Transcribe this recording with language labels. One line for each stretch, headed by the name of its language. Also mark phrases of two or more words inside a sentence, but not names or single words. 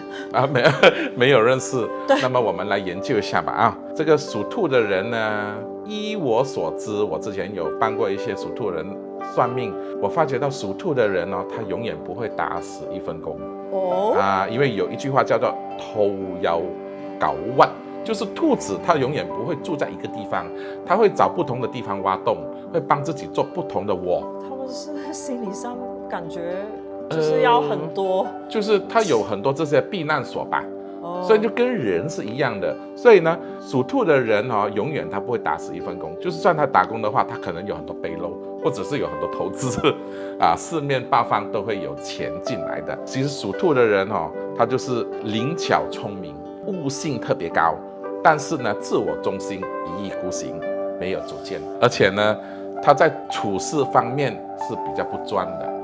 Chinese: 啊，沒有認識。對。那麼我們來研究一下吧啊，這個屬兔的人呢，依我所知，我之前有幫過一些屬兔人算命，我發覺到屬兔的人哦，他永遠不會打死一份工因為有一句話叫做兔有狗窩，就是兔子它永遠不會住在一個地方，它會找不同的地方挖洞，會幫自己做不同的窩。他們是心理上感覺就是要很多，就是他有很多這些避難所吧。所以就跟人是一樣的，所以呢，屬兔的人永遠他不会打死一份工，就算他打工的話，他可能有很多背簍，或者是有很多投資四面八方都會有錢進來的。其實屬兔的人他就是靈巧聰明，悟性特別高，但是呢，自我中心，一意孤行，沒有主見，而且呢，他在處事方面是比較不專的。